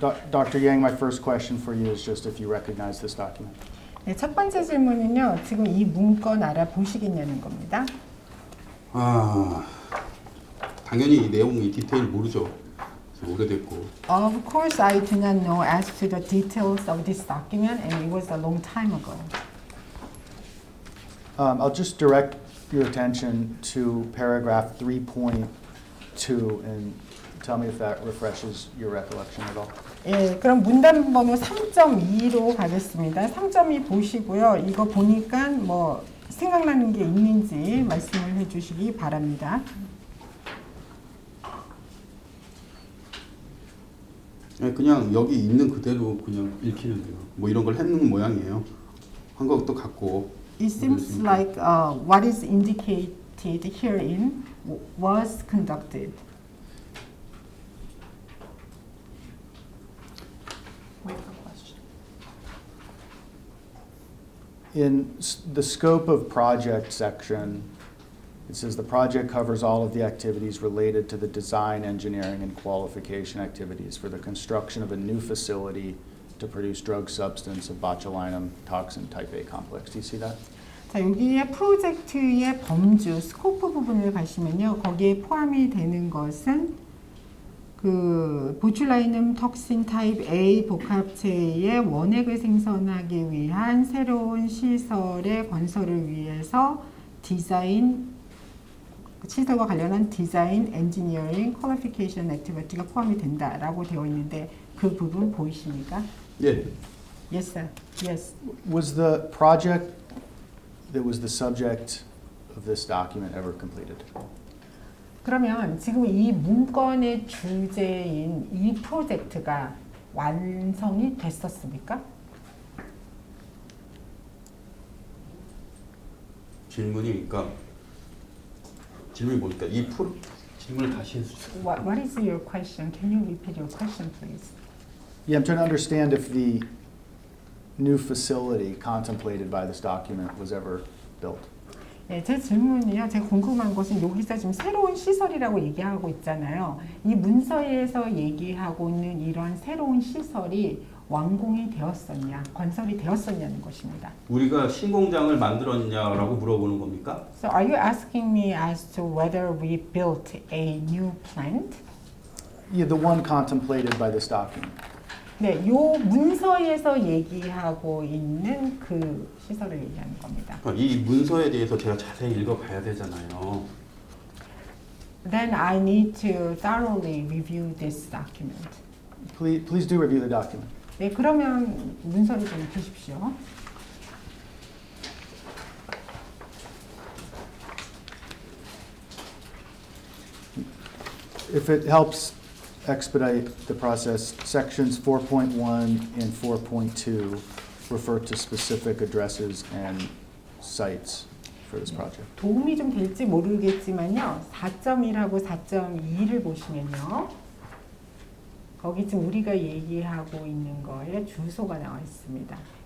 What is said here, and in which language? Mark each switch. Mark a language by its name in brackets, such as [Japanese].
[English] Dr. Yang, my first question for you is just if you recognize this document. [Korean] 네, 첫 번째 질문은요. 지금 이 문건 알아보시겠냐는 겁니다. 당연히 이 내용, 이 디테일 모르죠. 오래됐고. [English] Of course, I do not know as to the details of this document, and it was a long time ago. I'll just direct your attention to paragraph 3.2 and tell me if that refreshes your recollection at all. [Korean] 예, 그럼 문단 번호 3.2로 가겠습니다. 3.2 보시고요. 이거 보니까 뭐 생각나는 게 있는지 말씀을 해주시기 바랍니다. 그냥 여기 있는 그대로 그냥 읽히면 돼요. 뭐 이런 걸 했는 모양이에요. 한 것도 같고. [English] It seems like what is indicated herein was conducted. Wait for question. In the scope of project section, it says the project covers all of the activities related to the design, engineering, and qualification activities for the construction of a new facility to produce drug substance of botulinum toxin type A complex. Do you see that? [Korean] 자, 여기에 프로젝트의 범주, 스코프 부분을 가시면요. 거기에 포함이 되는 것은 그 보툴라이눔 톡신 타입 A 복합체의 원액을 생성하기 위한 새로운 시설의 건설을 위해서 디자인, 시설과 관련한 디자인, 엔지니어링, 퀄리피케이션 액티비티가 포함이 된다라고 되어 있는데 그 부분 보이십니까? 예. [English] Yes, sir. Yes. Was the project that was the subject of this document ever completed? [Korean] 그러면 지금 이 문건의 주제인 이 프로젝트가 완성이 됐었습니까? 질문이니까 질문이 뭘까? 질문을 다시 해주세요. [English] What is your question? Can you repeat your question, please? Yeah, I'm trying to understand if the new facility contemplated by this document was ever built. [Korean] 네, 제 질문이요. 제가 궁금한 것은 여기서 지금 새로운 시설이라고 얘기하고 있잖아요. 이 문서에서 얘기하고 있는 이러한 새로운 시설이 완공이 되었었냐, 건설이 되었었냐는 것입니다. 우리가 신공장을 만들었냐라고 물어보는 겁니까? [English] So are you asking me as to whether we built a new plant? Yeah, the one contemplated by this document. [Korean] 네, 요 문서에서 얘기하고 있는 그 시설을 얘기하는 겁니다. 이 문서에 대해서 제가 자세히 읽어봐야 되잖아요. [English] Then I need to thoroughly review this document. Please do review the document. [Korean] 네, 그러면 문서를 좀 보십시오. [English] If it helps expedite the process, sections 4.1 and 4.2 refer to specific addresses and sites for this project. [Korean] 도움이 좀 될지 모르겠지만요. 4.1하고 4.2를 보시면요. 거기 지금 우리가 얘기하고 있는 거에 주소가 나와 있습니다.